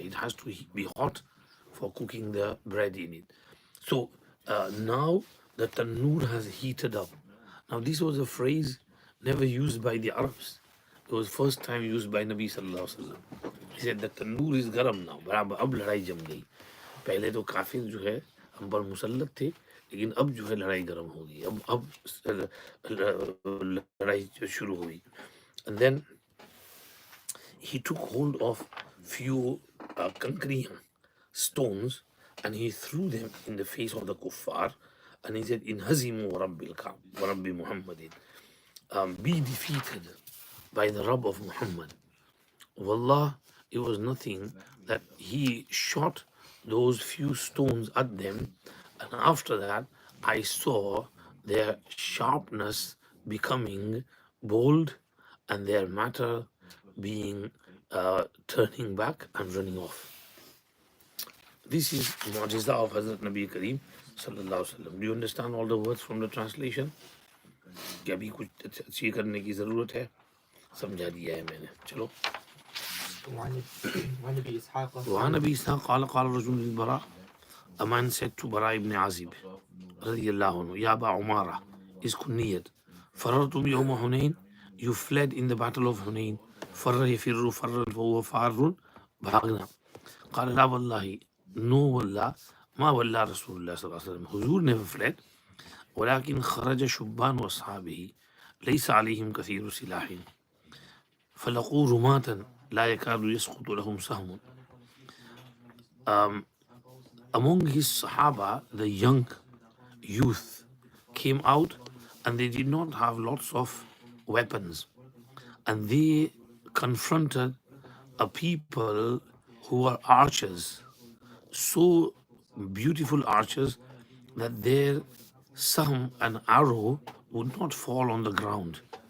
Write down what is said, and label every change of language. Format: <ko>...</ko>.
<en>It has to be hot for cooking the bread in it. So now the tannoor has heated up. Now this was a phrase never used by the Arabs. It was first time used by Nabi Sallallahu Alaihi Wasallam. He said the tannoor is garam now.</en> <hi>अब लड़ाई जम गई. पहले तो काफिर जो है हम पर मुसल्लत थे, लेकिन अब जो है लड़ाई गर्म हो गई. अब लड़ाई शुरू हुई.</hi> <en>And then he took hold of few concrete stones and he threw them in the face of the kuffar, and he said,</en> <ar>"Inhazimu rabbil Ka'b wa rabbi Muhammadin."</ar> <en>Be defeated by the Rabb of Muhammad. Wallah, it was nothing that he shot those few stones at them, and after that I saw their sharpness becoming bold and their matter being turning back and running off. This is Mu'jiza of Hazrat Nabi Kareem</en> <ar>सल्लल्लाहु अलैहि वसल्लम.</ar> <en>Do you understand all the words from the translation?</en> <hi>कि अभी कुछ अच्छी करने की ज़रूरत है. समझा दिया है मैंने. चलो.</hi> <ar>وعن أبي إسحاق وعن أبي إسحاق قال قال رجل للبراء,</ar> <en>a man said to Bara ibn Azib</en> <ar>رضي الله عنه, يا أبا عمارة,</ar> <en>is kunniyat,</en> <ar>فررتم يوم حنين,</ar> <en>you fled in the battle of Hunayn.</en> <ar>فر يفر فرا فهو فار,</ar> <hi>भागना.</hi> <ar>قال لا والله,</ar> <en>no</en> <ar>والله, ما والله رسول الله صلى الله عليه وسلم,</ar> <en>Huzur never fled,</en> <ar>ولكن خرج شبان وأصحابه ليس عليهم كثير سلاح فلقوا رماة لا يكاد يسقط لهم سهم.</ar> <en>Among his Sahaba, the young youth came out and they did not have lots of weapons, and they confronted a people who were archers, so beautiful archers that their sahm, an arrow, would not fall on the ground.</en>